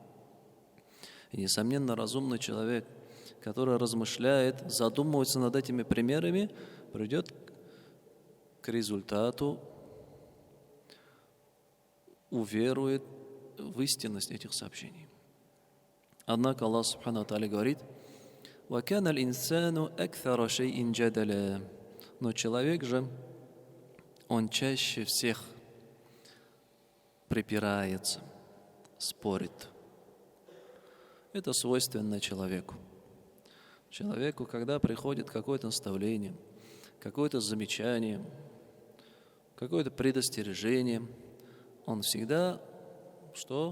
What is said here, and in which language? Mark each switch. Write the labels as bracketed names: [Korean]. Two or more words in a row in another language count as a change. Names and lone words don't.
[Russian] И, несомненно, разумный человек, который размышляет, задумывается над этими примерами, придет к результату, уверует в истинность этих сообщений. [Arabic] Однако Аллах سبحانه وتعالى говорит: وَكَانَ الْإِنسَانُ أَكْثَرَ شَيْءٍ جَدَلًا. [Russian] Но человек же, он чаще всех припирается, спорит. Это свойственно человеку. Человеку, когда приходит какое-то наставление, какое-то замечание, какое-то предостережение, он всегда что?